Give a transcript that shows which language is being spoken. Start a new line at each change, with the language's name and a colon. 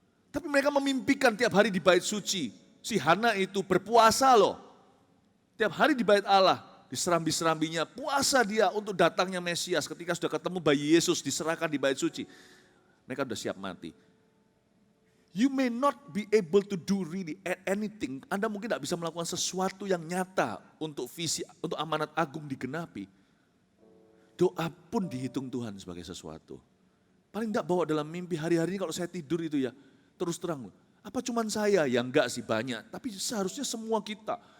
Indonesian: Tapi mereka memimpikan tiap hari di bait suci. Si Hana itu berpuasa loh. Tiap hari di bait Allah, diserambi-serambinya, puasa dia untuk datangnya Mesias. Ketika sudah ketemu bayi Yesus diserahkan di bait suci, mereka sudah siap mati.
English: You may not be able to do really anything.
Indonesian: Anda mungkin tidak bisa melakukan sesuatu yang nyata untuk visi, untuk amanat agung digenapi. Doa pun dihitung Tuhan sebagai sesuatu. Paling tidak bawa dalam mimpi hari-hari ini kalau saya tidur itu ya, terus terang. Apa cuman saya? Ya enggak sih, banyak. Tapi seharusnya semua kita.